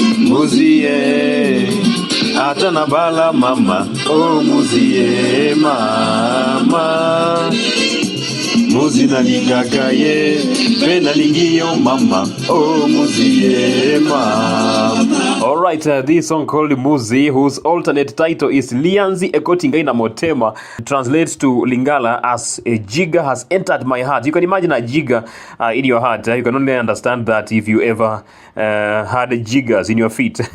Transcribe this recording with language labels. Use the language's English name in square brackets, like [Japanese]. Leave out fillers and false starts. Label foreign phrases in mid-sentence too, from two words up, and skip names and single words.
[Lingala] Mouzi ata na bala mama, oh Mouzi mama. Mouzi na lingaga ye, pe na lingiyo mama, oh Mouzi mama. [English] Alright, this song called Mouzi, whose alternate title is Lianzi Ekotingai na Motema, translates to Lingala as a jigger has entered my heart. You can imagine a jigger in your heart. You can only understand that if you ever had jiggers in your feet.